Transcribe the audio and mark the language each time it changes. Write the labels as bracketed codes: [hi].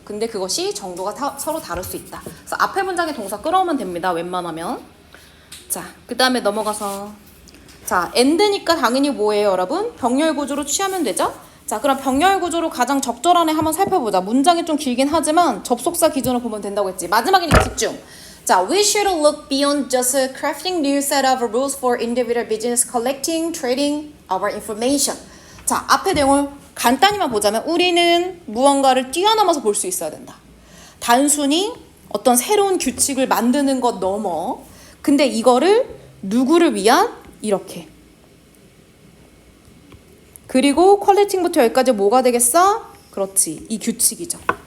[ko] 근데 그것이 정도가 서로 다를 수 있다. 그래서 앞에 문장의 동사 끌어오면 됩니다. 웬만하면. 자, 그 다음에 넘어가서 자, and니까 당연히 뭐예요, 여러분? 병렬 구조로 취하면 되죠? 자, 그럼 병렬 구조로 가장 적절한 애 한번 살펴보자. 문장이 좀 길긴 하지만 접속사 기준으로 보면 된다고 했지. 마지막이니까 집중. [en] 자, we should look beyond just crafting new set of rules for individual business, collecting, trading our information. [ko] 자, 앞에 내용을 간단히만 보자면 우리는 무언가를 뛰어넘어서 볼 수 있어야 된다. 단순히 어떤 새로운 규칙을 만드는 것 넘어. 근데 이거를 누구를 위한? 이렇게. 그리고 퀄리팅부터 여기까지 뭐가 되겠어? 그렇지. 이 규칙이죠.